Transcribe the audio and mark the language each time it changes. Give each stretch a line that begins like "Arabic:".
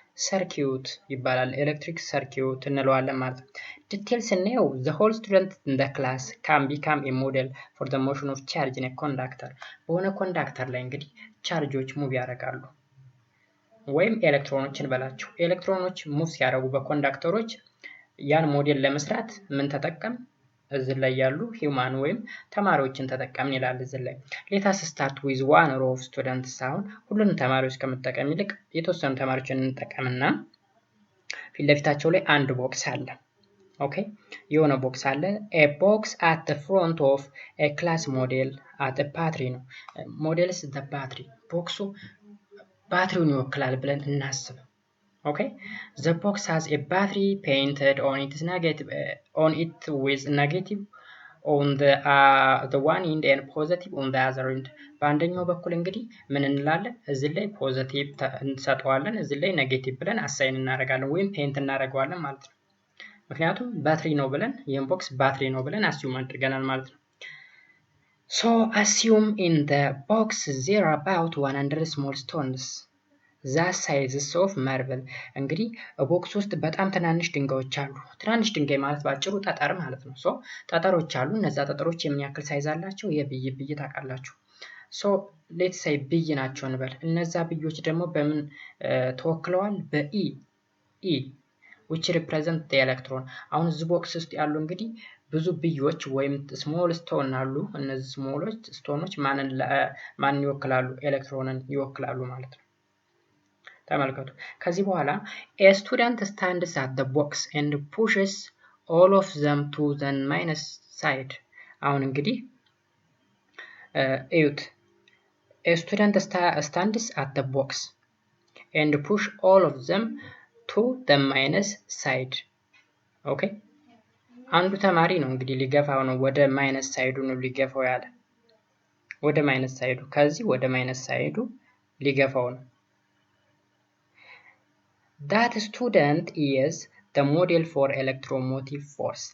Amharic: ሰርኪዩት ይባላል። ኤሌክትሪክ ሰርኪዩት እንለዋለን ማለት ነው። ዲቴል ስናየው
English: the whole student in the class can become a model for the motion of charge in a conductor.
Amharic: በሆነ ኮንዳክተር ላይ እንግዲህ ቻርጆች ሙቭ ያደርጋሉ ወይም ኤሌክትሮኖችን በላቸው። ኤሌክትሮኖች ሙቭ ሲያደርጉ በኮንዳክተሮች ያን ሞዴል ለመስራት ምን ተጠቀም? እዚህ ላይ ያሉ ሂውማን ወይም ተማሪዎችን ተጠቀምን ይላል እዚህ ላይ።
English: let us start with one row of students.
Amharic: አሁን ሁሉንም ተማሪዎች ከመጠቀም ይልቅ የተወሰኑ ተማሪዎችን እንጠቀምና ፊት ለፊታቸው ላይ አንድ ቦክስ አለ። ኦኬ የሆነ ቦክስ አለ።
English: a box at the front of a class model at a battery
Amharic: ነው። ሞዴልስ the battery ቦክሱ ባትሪውን ይወክላል ብለን እናስብ። okay
English: the box has a battery painted on it with negative on the one end and positive on the other end.
Amharic: በአንደኛው በኩል እንግዲህ ምን እንላለን? እዚህ ላይ ፖዚቲቭ እንሰጠዋለን፣ እዚህ ላይ ኔጌቲቭ ብለን አሳይን እናደርጋለን ወይም ፔንት እናደርገዋለን ማለት ነው። ምክንያቱም ባትሪ ነው ብለን ይሄን ቦክስ ባትሪ ነው ብለን አስዩም አድርገናል ማለት ነው።
English: so assume in the box there are about 100 small stones that sizes of marble.
Amharic: እንግዲህ ቦክስ ውስጥ በጣም ትናንሽ ድንጋዮች አሉ። ትናንሽ ድንጋይ ማለት ባጭሩ ጠጠር ማለት ነው። ሶ ጠጠሮች አሉ። እነዛ ጠጠሮች የምን ያክል ሳይዝ አላቸው? የብይ ታውቃላችሁ።
English: ሶ ሌትስ ሴይ
Amharic: ብይ ናቸው እንበል። እነዛ ብዮች ደግሞ በምን ተወክለዋል?
English: በኢ which represent the electron.
Amharic: አሁን እዚህ ቦክስ ውስጥ ያሉ እንግዲህ ብዙ ብዮች ወይም ስሞል ስቶን አሉ። እነዚህ ስሞሎች ስቶኖች ማንን ይወክላሉ? ኤሌክትሮንን ይወክላሉ ማለት ነው። ተመልከቱ። ከዚህ በኋላ
English: a student stands at the box and pushes all of them to the minus side.
Amharic: አሁን እንግዲህ እዩት።
English: a student stands at the box and push all of them to the minus side.
Amharic: ኦኬ አንዱ ተማሪ ነው እንግዲህ ሊገፋው ነው፣ ወደ ማይነስ ሳይዱ ነው ሊገፋው ያለ፣ ወደ ማይነስ ሳይዱ፣ ከዚህ ወደ ማይነስ ሳይዱ ሊገፋው ነው።
English: that student is the model for electromotive force.